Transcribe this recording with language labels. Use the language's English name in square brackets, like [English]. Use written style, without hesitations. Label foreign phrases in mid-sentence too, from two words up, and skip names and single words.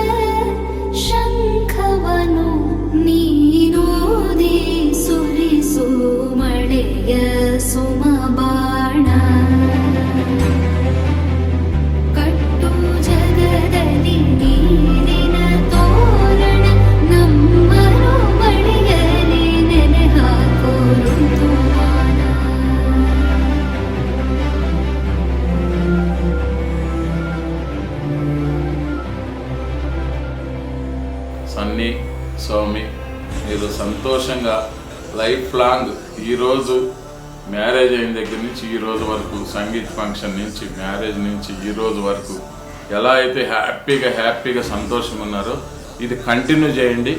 [Kannada] ಶಂಖವನು ನೀನೋದಿ ಸುರಿಸು ಮಳೆಯ ಸುಮಬಾಣ ಕಟ್ಟು ಜಗದಲ್ಲಿ ನೀರಿನ ತೋರಣ ನಮ್ಮನು ಮಳೆಯಲಿ ನೆನೆ ಹಾಕೋ ಋತುಮಾನ. [Telugu] సన్నీ, సౌమి, మీరు సంతోషంగా [English] life long [Telugu] ఈరోజు మ్యారేజ్ అయిన దగ్గర నుంచి ఈ రోజు వరకు, సంగీత్ ఫంక్షన్ నుంచి మ్యారేజ్ నుంచి ఈ రోజు వరకు ఎలా అయితే హ్యాపీగా సంతోషంగా ఉన్నారో ఇది కంటిన్యూ చేయండి.